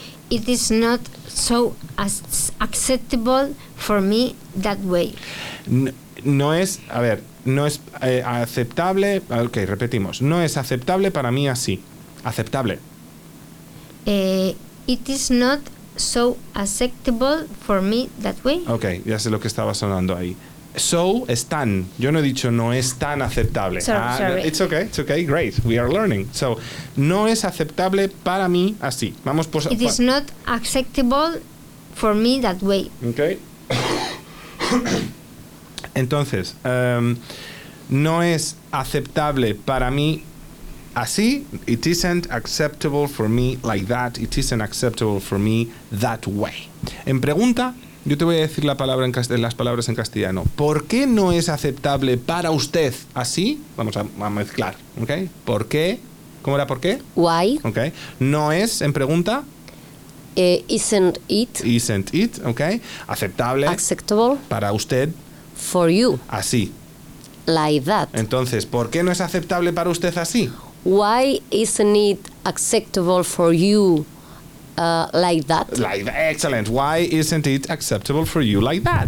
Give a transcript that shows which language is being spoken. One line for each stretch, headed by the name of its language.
English: It is not so acceptable for me that way.
Spanish: No es aceptable. Ok, repetimos. No es aceptable para mí así. Aceptable.
English: It is not so acceptable for me that way.
Spanish: Ok, ya sé lo que estaba sonando ahí. So es tan. Yo no he dicho no es tan aceptable.
English: Sorry. It's okay. Great. We are learning. So no es aceptable para mí así. Vamos It is not acceptable for me that way. Okay.
Spanish: Entonces, no es aceptable para mí así.
English: It isn't acceptable for me like that. It isn't acceptable for me that way.
Spanish: En pregunta, yo te voy a decir la palabra en las palabras en castellano. ¿Por qué no es aceptable para usted así? Vamos a mezclar, ¿ok? ¿Por qué? ¿Cómo era por qué?
English: Why.
Spanish: ¿Ok? No es, en pregunta.
English: Isn't it. Isn't it, ¿ok? Aceptable. Acceptable.
Spanish: Para usted.
English: For you.
Spanish: Así.
English: Like that.
Spanish: Entonces, ¿por qué no es aceptable para usted así?
English: Why isn't it acceptable for you like that? Like that. Excellent. Why isn't it acceptable for you like that?